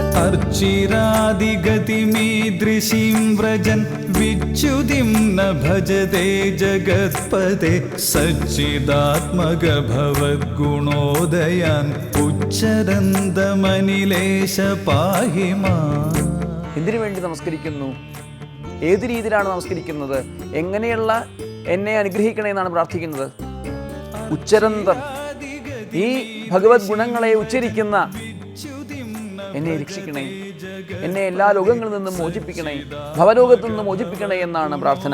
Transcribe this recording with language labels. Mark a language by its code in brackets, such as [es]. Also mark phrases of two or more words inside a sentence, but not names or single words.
[sa] अर्चिरादिगतिमीदृशीं व्रजन् विच्युतिं न भजते जगत्पते सच्चिदात्मक भवद्गुणोदयान् उच्चरन्तमनिलेश पाहि माम्. [ml] എന്തിനു വേണ്ടി നമസ്കരിക്കുന്നു? ഏത് രീതിയിലാണ് നമസ്കരിക്കുന്നത്? എങ്ങനെയുള്ള എന്നെ അനുഗ്രഹിക്കണേ എന്നാണ് പ്രാർത്ഥിക്കുന്നത്? ഉച്ചരന്തം, ഈ ഭഗവത് ഗുണങ്ങളെ ഉച്ചരിക്കുന്ന എന്നെ രക്ഷിക്കണേ, എന്നെ എല്ലാ ലോകങ്ങളിൽ നിന്നും മോചിപ്പിക്കണേ, ഭവലോകത്തു നിന്നും മോചിപ്പിക്കണേ എന്നാണ് പ്രാർത്ഥന.